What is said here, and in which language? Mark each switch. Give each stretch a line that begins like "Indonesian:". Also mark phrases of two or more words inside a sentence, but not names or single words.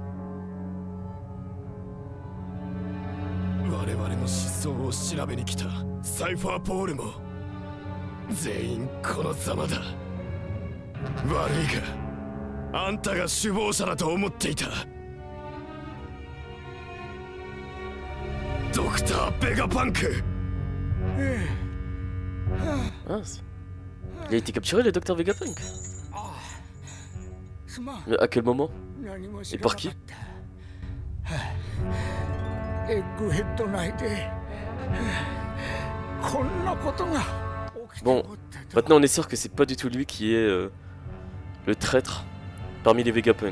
Japanese: 我々の失踪を調べに来たサイファーポールも全員このざまだ。悪いがあんたが首謀者だと思っていた。ドクター・ベガパンク。
French: Ah, il a été capturé le docteur Vegapunk. Mais à quel moment? Et par qui? Bon, maintenant on est sûr que c'est pas du tout lui qui est le traître parmi les Vegapunk.